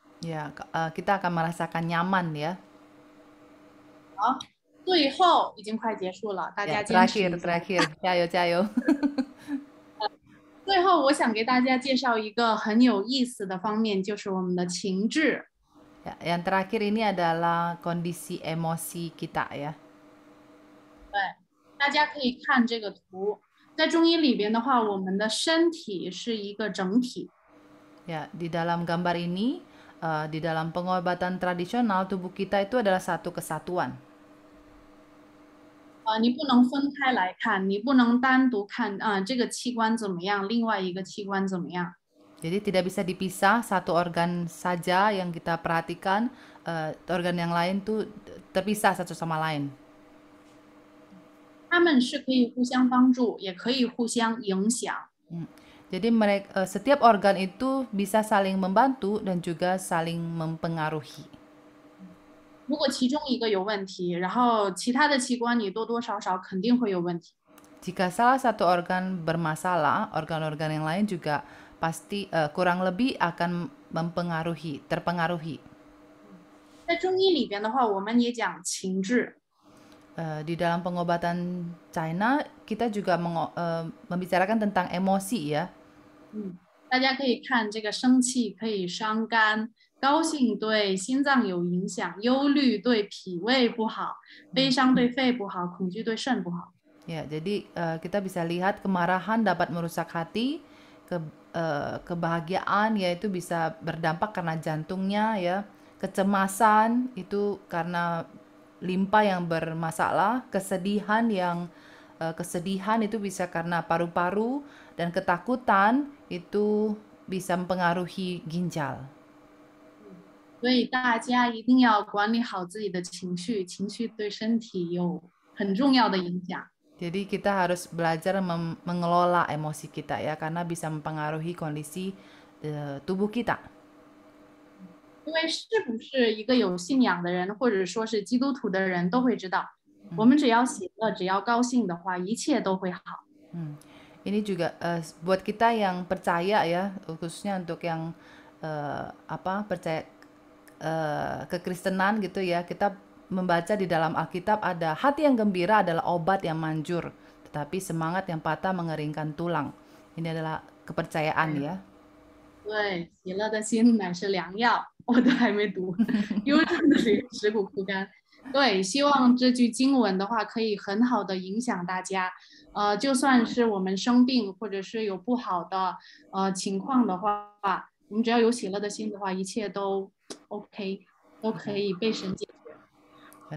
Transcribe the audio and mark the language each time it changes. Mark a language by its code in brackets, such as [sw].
[id] Ya, kita akan merasakan nyaman ya. [zh] 好，最后已经快结束了，大家 Ya, 坚持一下。 [id] terakhir, jayo. [zh] 最后，我想给大家介绍一个很有意思的方面，就是我们的情志。 [id] Ya, yang terakhir ini adalah kondisi emosi kita ya. [zh] 对，大家可以看这个图，在中医里边的话，我们的身体是一个整体。 [id] Ya, di dalam gambar ini, di dalam pengobatan tradisional tubuh kita itu adalah satu kesatuan. [zh] 你不能分开来看，你不能单独看这个器官怎么样，另外一个器官怎么样。 [id] Jadi tidak bisa dipisah satu organ saja yang kita perhatikan, organ yang lain tuh terpisah satu sama lain. [zh] 他们是可以互相帮助，也可以互相影响。 [id] Jadi setiap organ itu bisa saling membantu dan juga saling mempengaruhi. [zh] 如果其中一个有问题，然后其他的器官你多多少少肯定会有问题。 [id] Jika salah satu organ bermasalah, organ-organ yang lain juga pasti kurang lebih akan terpengaruhi. [zh] 在中医里边的话，我们也讲情志。 [id] Di dalam pengobatan China, kita juga membicarakan tentang emosi ya. [zh] 大家可以看这个生气可以伤肝，高兴对心脏有影响，忧虑对脾胃不好，悲伤对肺不好，恐惧对肾不好。 [id] Ya, jadi kita bisa lihat kemarahan dapat merusak hati, kebahagiaan yaitu bisa berdampak karena jantungnya ya, kecemasan itu karena limpa yang bermasalah, kesedihan itu bisa karena paru-paru, dan ketakutan itu bisa mempengaruhi ginjal. [zh] 所以大家一定要管理好自己的情绪，情绪对身体有很重要的影响。 [id] Jadi kita harus belajar mengelola emosi kita ya, karena bisa mempengaruhi kondisi tubuh kita. [zh] 因为是不是一个有信仰的人，或者说是基督徒的人都会知道，我们只要喜乐，只要高兴的话，一切都会好。 [id] Ini juga buat kita yang percaya ya, khususnya untuk yang percaya kekristenan gitu ya, kita membaca di dalam Alkitab ada hati yang gembira adalah obat yang manjur, tetapi semangat yang patah mengeringkan tulang. Ini adalah kepercayaan ya. [zh] 对，喜乐的心乃是良药，我都还没读，忧伤的灵使骨枯干。对，希望这句经文的话可以很好的影响大家。就算是我们生病或者是有不好的情况的话，我们只要有喜乐的心的话，一切都 OK， 都可以被神解决。